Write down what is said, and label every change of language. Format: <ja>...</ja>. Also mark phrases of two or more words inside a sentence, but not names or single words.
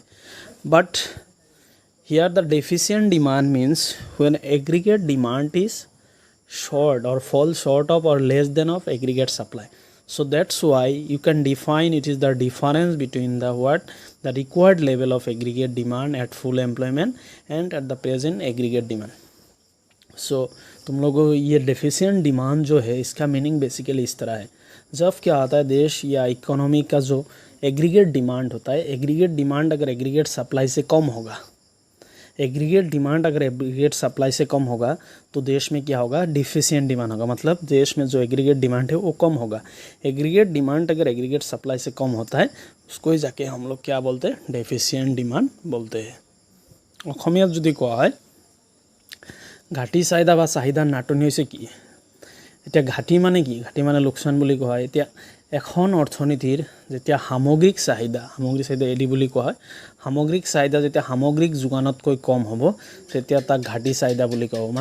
<en>But here the deficient demand means when aggregate demand is short or fall short of or less than of aggregate supply. So that's why you can define it is the difference between the what the required level of aggregate demand at full employment and at the present aggregate demand.</en> <hi>So तुम लोगों ये</hi> <en>deficient demand</en> <hi>जो है इसका</hi> <en>meaning basically</en> <hi>इस तरह है, जब क्या आता है देश या इकोनॉमी का जो</hi> <en>aggregate demand</en> <hi>होता है,</hi> <en>aggregate demand</en> <hi>अगर</hi> <en>aggregate supply</en> <hi>से कम होगा,</hi> <en>aggregate demand</en> <hi>अगर</hi> <en>aggregate supply</en> <hi>से कम होगा तो देश में क्या होगा</hi> <en>deficient demand</en> <hi>होगा, मतलब देश में जो</hi> <en>aggregate demand</en> <hi>है वो कम होगा।</hi> <en>aggregate demand</en> <hi>अगर</hi> <en>aggregate supply</en> <hi>से कम होता है उसको ही जाके हम लोग क्या बोलते हैं</hi> <en>deficient demand</en> <hi>बोलते हैं।</hi> <as>অসমীয়াত যদি কোৱা হয় ঘাটি চাহিদা বা চাহিদাৰ নাটনি হৈছে কি, এতিয়া ঘাটি মানে কি, ঘাটি মানে লোকচান বুলি কোৱা হয়। এতিয়া এখন অৰ্থনীতিৰ যেতিয়া সামগ্ৰিক চাহিদা এডি বুলি কোৱা হয়, সামগ্ৰিক চাহিদা যেতিয়া সামগ্ৰিক যোগানতকৈ কম হ'ব তেতিয়া তাক ঘাটি চাহিদা বুলি কোৱা হ'ব।</as>